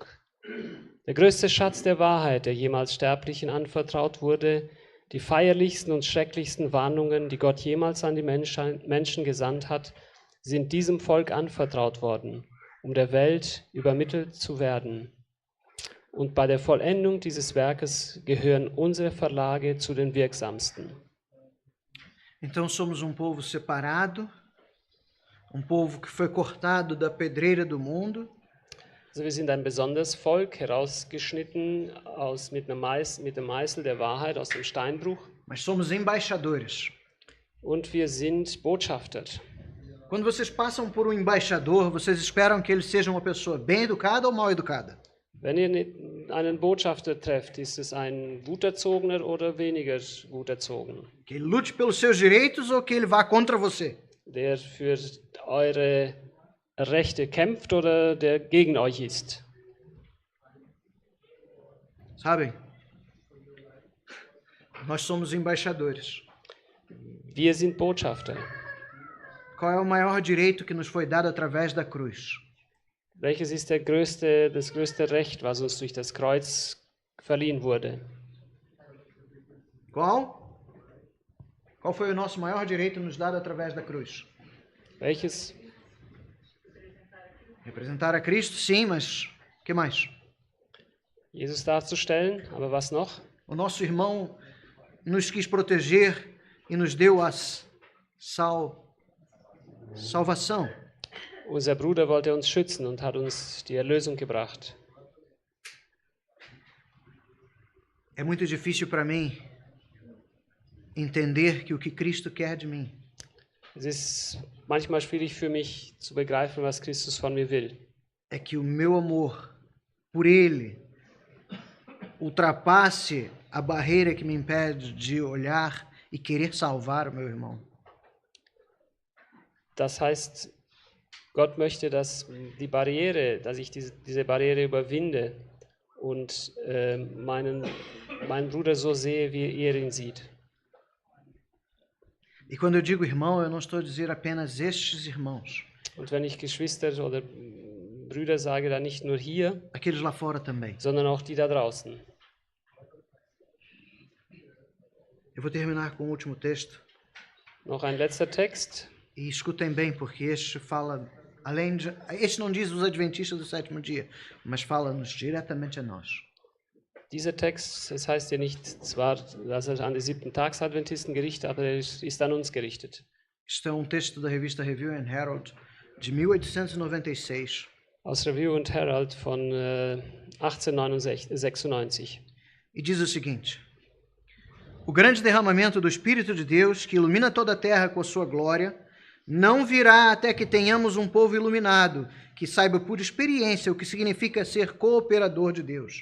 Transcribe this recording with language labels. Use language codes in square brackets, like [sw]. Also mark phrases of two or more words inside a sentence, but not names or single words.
[de] Der größte Schatz der Wahrheit, der jemals Sterblichen anvertraut wurde, die feierlichsten und schrecklichsten Warnungen, die Gott jemals an die Menschen gesandt hat, sind diesem Volk anvertraut worden, um der Welt übermittelt zu werden. Und bei der Vollendung dieses Werkes gehören unsere Verlage zu den wirksamsten. [pt] Então somos um povo separado, um povo que foi cortado da pedreira do mundo. [de] Also wir sind ein besonderes Volk, herausgeschnitten mit dem Meißel der Wahrheit aus dem Steinbruch. [pt] Mas somos embaixadores. [de] Und wir sind Botschafter. [pt] Quando vocês passam por um embaixador, vocês esperam que ele seja uma pessoa bem educada ou mal educada? [de] Wenn ihr einen Botschafter trefft, ist es ein gut erzogener oder weniger gut erzogen? [pt] Que ele lute pelos seus direitos ou que ele vá contra você? [de] Der für eure Rechte kämpft oder der gegen euch ist? [pt] Sabem? Nós somos embaixadores. [de] Wir sind Botschafter. [pt] Qual é o maior direito que nos foi dado através da cruz? [de] Welches ist das größte Recht, was uns durch das Kreuz verliehen wurde? [pt] Qual? Qual foi o nosso maior direito nos dado através da cruz? [de] Welches? [pt] Representar a Cristo, sim, mas o que mais? [de] Jesus darzustellen, aber was noch? [pt] O nosso irmão nos quis proteger e nos deu a salvação. [de] Unser Bruder wollte uns schützen und hat uns die Erlösung gebracht. [pt] É muito difícil para mim entender que o que Cristo quer de mim [de] Es ist manchmal schwierig für mich zu begreifen, was Christus von mir will. [pt] é que o meu amor por Ele ultrapasse a barreira que me impede de olhar e querer salvar o meu irmão. [de] Das heißt, Gott möchte, dass ich diese Barriere überwinde und meinen Bruder so sehe, wie er ihn sieht. [pt] E quando eu digo irmão, eu não estou a dizer apenas estes irmãos, [de] Und wenn ich Geschwister oder Brüder sage, dann nicht nur hier, [pt] aqueles lá fora também. [de] sondern auch die da draußen. [pt] Eu vou terminar com o último texto. [de] Noch ein letzter Text. [pt] E escutem bem, porque este fala, este não diz os adventistas do sétimo dia, mas fala-nos diretamente a nós. [de] Dieser Text, es heißt ja nicht zwar, dass er an die 7-Tags-Adventisten gerichtet, aber er ist an uns gerichtet. [pt] Este é um texto da revista Review and Herald de 1896. [de] Aus Review und Herald von 1896. [pt] E diz o seguinte: o grande derramamento do Espírito de Deus, que ilumina toda a terra com a sua glória, não virá até que tenhamos um povo iluminado, que saiba por experiência o que significa ser cooperador de Deus.